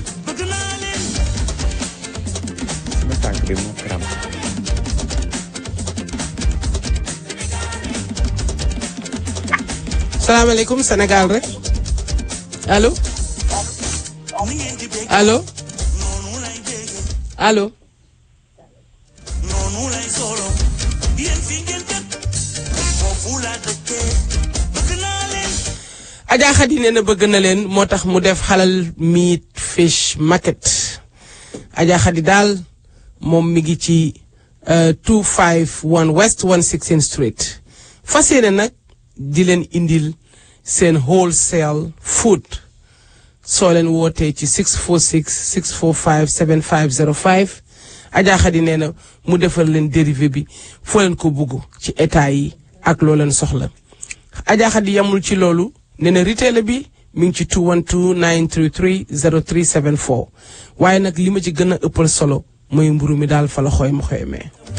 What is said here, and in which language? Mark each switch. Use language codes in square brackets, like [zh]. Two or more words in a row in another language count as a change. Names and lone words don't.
[wo] salaamaaleykum Sénégal rek allo allo allo. Adja Khady nee na bëgg na leen moo tax mu def [en] halal meat fish market [wo] Adja Khady daal moom mi ngi ci 251 West 116 Street fas yéene nag di leen indil seen [en] wholesale food [wo] soo leen wootee ci 646 645 7505 Adja Khady nee na mu defal leen dérivé bi foo leen ko bugg ci état yi ak loo leen soxla Adja Khady yamul ci loolu nee na retail bi mi ngi ci 212 933 0374 waaye nag li ma ci gën a ëppal solo mooy mburu mi daal fa la xooy ma xooy mee.